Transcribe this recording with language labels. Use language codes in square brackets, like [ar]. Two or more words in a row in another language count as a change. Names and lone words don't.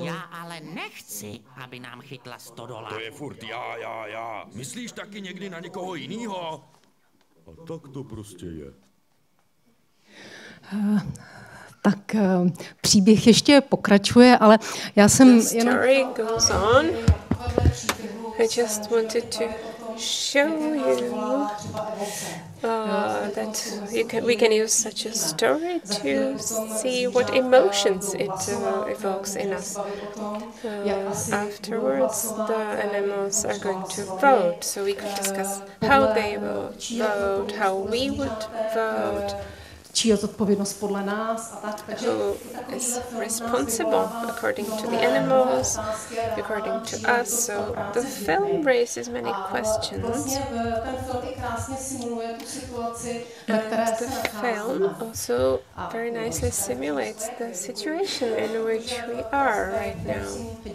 [cs] Já ale nechci, aby nám chytla stodola. To je furt já. Myslíš taky někdy na někoho jinýho? A tak to prostě je. Tak příběh ještě pokračuje, ale já jsem jenom... [en] The story goes on. I just wanted to show you that we can use such a story to see what emotions it evokes in us. Afterwards, the animals are going to vote, so we could discuss how they vote, how we would vote. [cs] Čí je zodpovědnost podle nás a tak. [en] Who is responsible according to the animals, according to us. So the film raises many questions. And the film also very nicely simulates the situation in which we are right now.